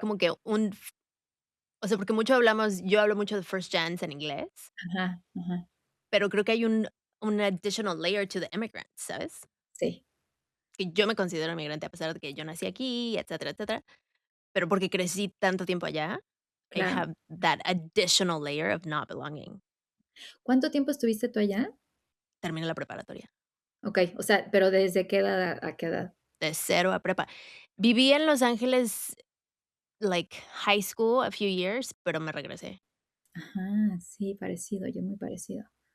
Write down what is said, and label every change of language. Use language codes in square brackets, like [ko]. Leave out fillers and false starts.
[es] como que o sea, porque mucho hablamos yo hablo mucho de first gens en inglés, Ajá, ajá, pero creo que hay un additional layer to the immigrant, ¿sabes? sí, Que yo me considero inmigrante a pesar de que yo nací aquí, etcétera, etcétera, pero porque crecí tanto tiempo allá, I claro. [en] have that additional layer of not belonging. [es] ¿Cuánto tiempo estuviste tú allá? Terminé la preparatoria, Okey, o sea, pero, ¿desde qué edad a qué edad? de cero a prepa. Viví en Los Ángeles, like, high school a few years, pero me regresé. Ajá, sí, parecido, yo muy parecido.